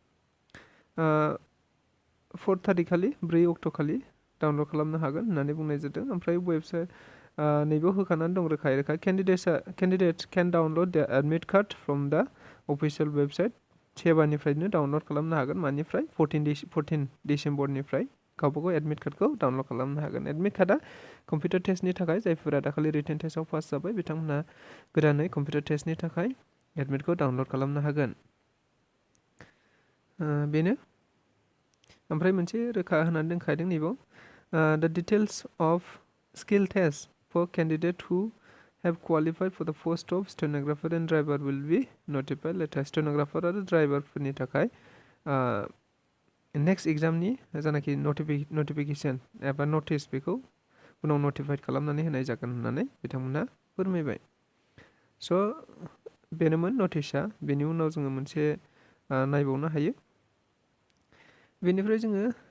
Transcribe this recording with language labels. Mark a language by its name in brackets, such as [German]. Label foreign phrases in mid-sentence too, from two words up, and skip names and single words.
[Bodo] 4:30 खालि 4 अक्ट' खालि डाउनलड खालामनो हागोन होननानै बुंनाय जादों ओमफ्राय वेबसाइट नैबेयाव होखानानै दं रोखायै रोखा [English] candidates can download the admit card from the official website [Bodo] सेबानिफ्रायनो डाउनलड खालामनो हागोन मानिफ्राय 14 डिसेम्बरनिफ्राय गावबागाव एडमिट कार्डखौ डाउनलड खालामनो हागोन एडमिट कार्डआ कम्पिउटार टेस्टनि थाखाय जायफोरा दाखालि रिटेन टेस्टआव पास जाबाय बिथांमोनहा गोदानै कम्पिउटार टेस्टनि थाखाय एडमिटखौ डाउनलड खालामनो हागोन बेनो ओमफ्राय मोनसे रोखा होनानै दोनखादों नैबाव [English] the details of skill test for candidate who have qualified for the post of stenographer and driver will be notified later stenographer [Bodo] आरो ड्राइभारफोरनि थाखाय नेक्स्ट एग्जामनि जानाखि नटिफिकेशन एबा नटिस बेखौ उनाव नटिफाइड खालामनानै होनाय जागोन होननानै बिथांमोनहा फोरमायबाय स' बेनोमोन नटिसआ बेनि उनाव जोङो मोनसे नायबावनो हायो बेनिफ्राय जोङो